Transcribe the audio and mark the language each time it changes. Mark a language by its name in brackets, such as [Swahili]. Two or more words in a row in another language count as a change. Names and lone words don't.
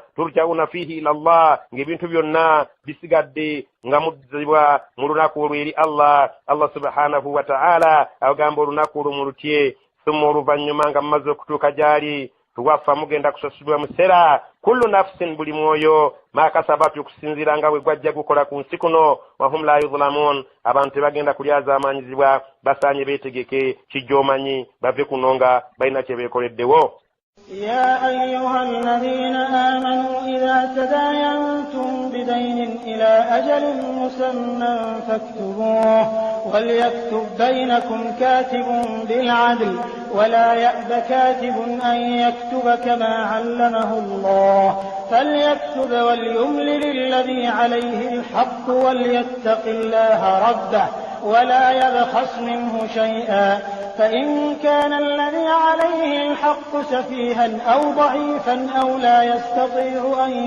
[Arabic] ترجعون فيه إلى الله [Ganda] ng'ebintu byonna bisigadde nga muzzibwa mu lunaku olwo eri Allah [Arabic] سبحانه وتعالى [Ganda] agamba olunaku olwo mulutye summa oluvannyuma nga mumaze okutuuka gyali tuwafa mugenda kusasulibwa musera [Arabic] كل نفس [Ganda] buli mwoyo makasabatu okusinziira nga bwe gwajja gukola ku nsi kuno [Arabic] وهم لا يظلمون [Ganda] abantu tebagenda kulyaza amaanyizibwa basaanye beetegeke kijjoomanyi bave kuno nga balina kye beekoleddewo. [Arabic] يا أيها الذين آمنوا إذا تداينتم بدين إلى أجل مسمى فاكتبوه وليكتب بينكم كاتب بالعدل ولا يأب كاتب أن يكتب كما علمه الله فليكتب وليملل الذي عليه الحق وليتق الله ربه ولا يبخس منه شيئا فإن كان الذي عليه الحق سفيها أو ضعيفا أو لا يستطيع